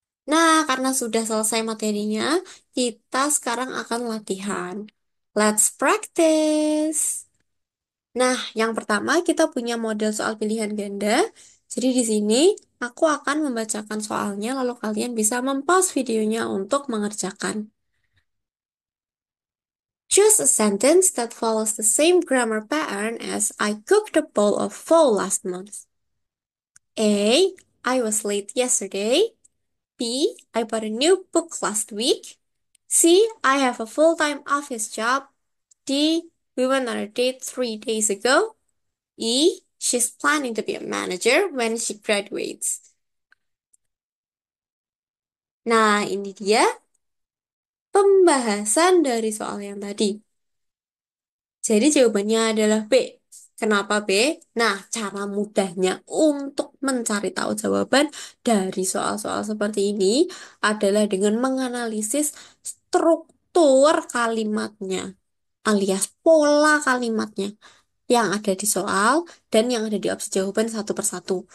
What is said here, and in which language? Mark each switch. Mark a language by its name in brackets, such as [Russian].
[Indonesian] Nah, karena sudah selesai materinya, kita sekarang akan latihan. [English] Let's practice. [Indonesian] Nah, yang pertama kita punya model soal pilihan ganda. Jadi di sini aku akan membacakan soalnya, lalu kalian bisa mempause videonya untuk mengerjakan. [English] Choose a sentence that follows the same grammar pattern as I cooked a bowl of pho last month. A. I was late yesterday. B. I bought a new book last week. C. I have a full-time office job. D. We went on a date 3 days ago. E. She's planning to be a manager when she graduates. [Indonesian] Nah, ini dia pembahasan dari soal yang tadi. Jadi jawabannya adalah B. Kenapa B? Nah, cara mudahnya untuk mencari tahu jawaban dari soal-soal seperti ini adalah dengan menganalisis struktur kalimatnya, alias pola kalimatnya yang ada di soal dan yang ada di opsi jawaban satu persatu.